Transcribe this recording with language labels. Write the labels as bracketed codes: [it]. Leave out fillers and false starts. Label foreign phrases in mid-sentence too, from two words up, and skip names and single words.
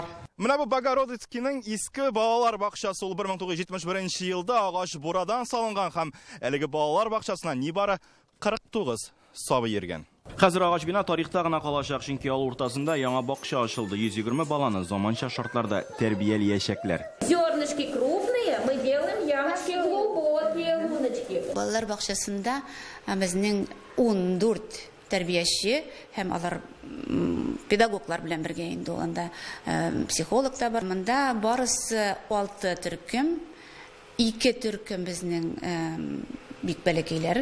[tt] Менә бу Богородицкийның иске балалар бакчасы. Ул 1971 елда агач бурадан салынган һәм әлеге балалар бакчасына нибары 49 сабый йөргән. Хәзер агач бина тарихта гына калачак, чөнки ал уртасында яңа бакча ачылды. 120 баланы заманча шартларда тәрбияләячәкләр. [ru] Зернышки крупные, мы делаем ямочки глубокие, луночки. [tt] Балалар бакчасында безнең 14 тәрбияче һәм алар педагоглар белән бергә инде анда психолог та бар. Монда барысы 6 төркем, 2 төркем безнең бик бәләкәйләр.